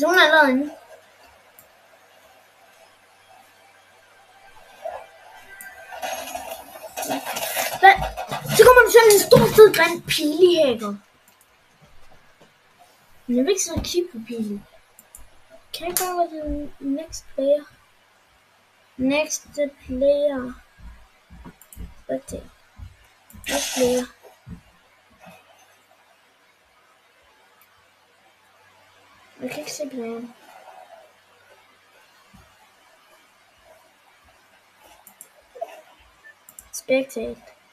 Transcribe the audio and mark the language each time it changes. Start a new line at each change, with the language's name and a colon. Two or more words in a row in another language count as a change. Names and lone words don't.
Danish: Hvad? Så kommer der sådan en stor fed græn pilehækker. Men jeg vil ikke sådan kigge på pilen. Kan jeg gøre til
English: next player? Next player. Spectate. Next player.
Danish: Jeg kan ikke se planen. Spectate.